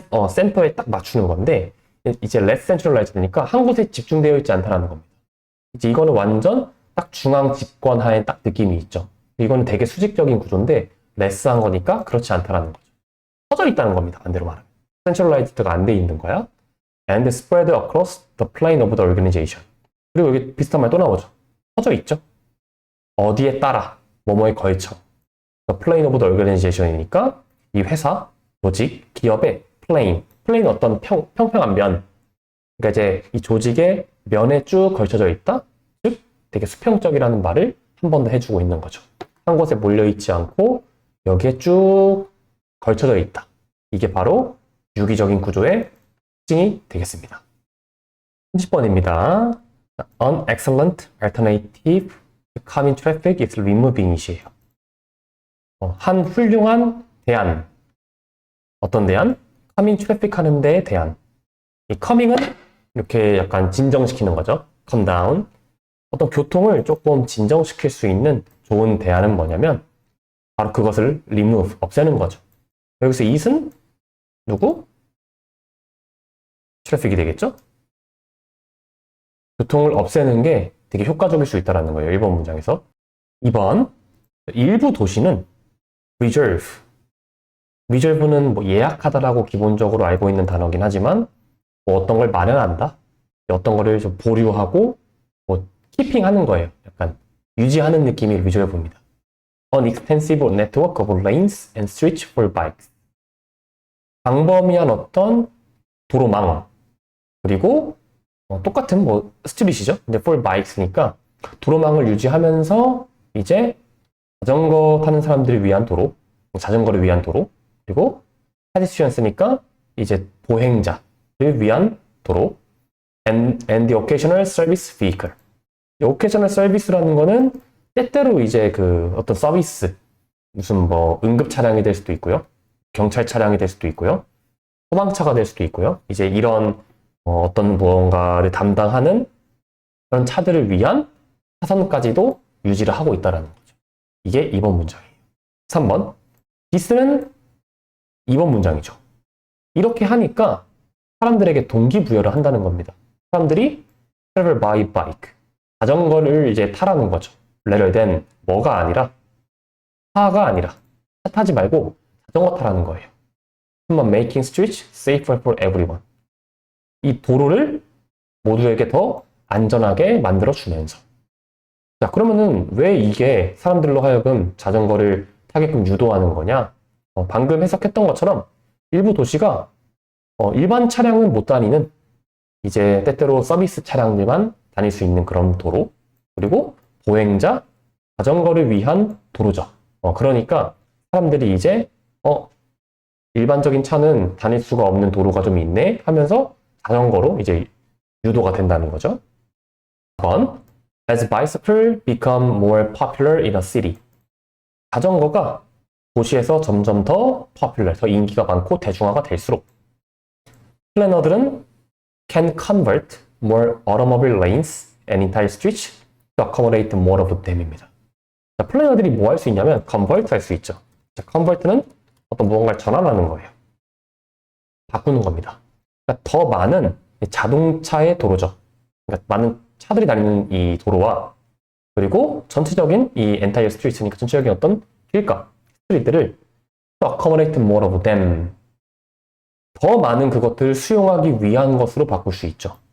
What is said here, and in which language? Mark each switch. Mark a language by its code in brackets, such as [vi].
[ko] 센터에 딱 맞추는 건데 이제 less centralized니까 한 곳에 집중되어 있지 않다는 겁니다. 이제 이거는 완전 딱 중앙 집권하에 딱 느낌이 있죠. 이거는 되게 수직적인 구조인데 less한 거니까 그렇지 않다는 거죠. 퍼져 있다는 겁니다. 반대로 말하면. centralized가 안 돼 있는 거야. [en] and spread across the plane of the organization. [ko] 그리고 여기 비슷한 말 또 나오죠. 퍼져 있죠. 어디에 따라, 뭐뭐에 걸쳐. the plane of the organization이니까 이 회사, 조직, 기업의 plane 어떤 평평한 면. 그러니까 이제 이 조직의 면에 쭉 걸쳐져 있다. 즉, 되게 수평적이라는 말을 한 번 더 해주고 있는 거죠. 한 곳에 몰려있지 않고 여기에 쭉 걸쳐져 있다. 이게 바로 유기적인 구조의 특징이 되겠습니다. 30번입니다. [en] An excellent alternative to calming traffic is removing [ko] 이시에요. 한 훌륭한 대안. 어떤 대안? calming traffic 하는 데에 대안. 이 calming은 이렇게 약간 진정시키는 거죠. [en] calm down. [ko] 어떤 교통을 조금 진정시킬 수 있는 좋은 대안은 뭐냐면 바로 그것을 remove, 없애는 거죠. 여기서 it은 누구? 트래픽이 되겠죠? 교통을 없애는 게 되게 효과적일 수 있다는 거예요. 1번 문장에서. 2번, 일부 도시는 reserve. reserve는 뭐 예약하다라고 기본적으로 알고 있는 단어긴 하지만 뭐 어떤 걸 마련한다? 어떤 거를 좀 보류하고 뭐 키핑하는 거예요. 약간 유지하는 느낌이 reserve입니다. [en] an extensive network of lanes and streets for bikes. [ko] 광범위한 어떤 도로망, 그리고 똑같은 뭐 스트릿이죠. 근데 for bikes니까 도로망을 유지하면서 이제 자전거 타는 사람들을 위한 도로, 자전거를 위한 도로, 그리고 pedestrians니까 이제 보행자를 위한 도로, [en] and the occasional service vehicle. [ko] 이 occasional service라는 거는 때때로 이제 그 어떤 서비스, 무슨 뭐 응급 차량이 될 수도 있고요, 경찰 차량이 될 수도 있고요, 소방차가 될 수도 있고요. 이제 이런 어떤 무언가를 담당하는 그런 차들을 위한 차선까지도 유지를 하고 있다는 거죠. 이게 2번 문장이에요. 3번. this는 2번 문장이죠. 이렇게 하니까 사람들에게 동기부여를 한다는 겁니다. 사람들이 [en] travel by bike, [ko] 자전거를 이제 타라는 거죠. rather than 뭐가 아니라, 차가 아니라, 차 타지 말고 자전거 타라는 거예요. [en] 3번 making streets safer for everyone. [ko] 이 도로를 모두에게 더 안전하게 만들어주면서. 자, 그러면은 왜 이게 사람들로 하여금 자전거를 타게끔 유도하는 거냐? 방금 해석했던 것처럼 일부 도시가 일반 차량은 못 다니는, 이제 때때로 서비스 차량들만 다닐 수 있는 그런 도로, 그리고 보행자, 자전거를 위한 도로죠. 그러니까 사람들이 이제 일반적인 차는 다닐 수가 없는 도로가 좀 있네 하면서 자전거로 이제 유도가 된다는 거죠. 4번. [en] As bicycle become more popular in a city. [ko] 자전거가 도시에서 점점 더 popular, 더 인기가 많고 대중화가 될수록 플래너들은 [en] can convert more automobile lanes and entire streets to accommodate more of them입니다. [ko] 자, 플래너들이 뭐 할 수 있냐면 convert 할 수 있죠. 자, convert는 어떤 무언가를 전환하는 거예요. 바꾸는 겁니다. 그러니까 더 많은 자동차의 도로죠. 그러니까 많은 차들이 다니는 이 도로와, 그리고 전체적인 이 entire streets니까 전체적인 어떤 길가, 스트리트를 [en] accommodate more of them, [ko] 더 많은 그것들을 수용하기 위한 것으로 바꿀 수 있죠.